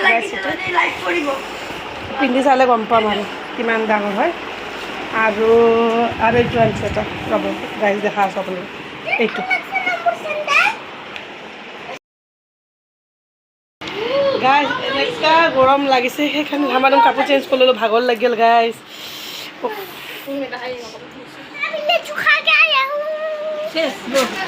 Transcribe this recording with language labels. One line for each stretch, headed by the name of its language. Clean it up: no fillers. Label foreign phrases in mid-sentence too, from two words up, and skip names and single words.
Assamese: পিন্ধি চালে গম পাম আৰু কিমান ডাঙৰ হয় আৰু এইটো আনিছোঁ এটা ৰ'ব গাইজ দেখা আছোঁ আপোনালোক এইটো গাইজ এনেকুৱা গৰম লাগিছে সেইকাৰণে আমাৰ কাপোৰ চেঞ্জ কৰি ল'লোঁ ভাগৰ লাগিল গাইজ
Hindi: अभी ले चुका के आया हूँ
Assamese: শেষ বল।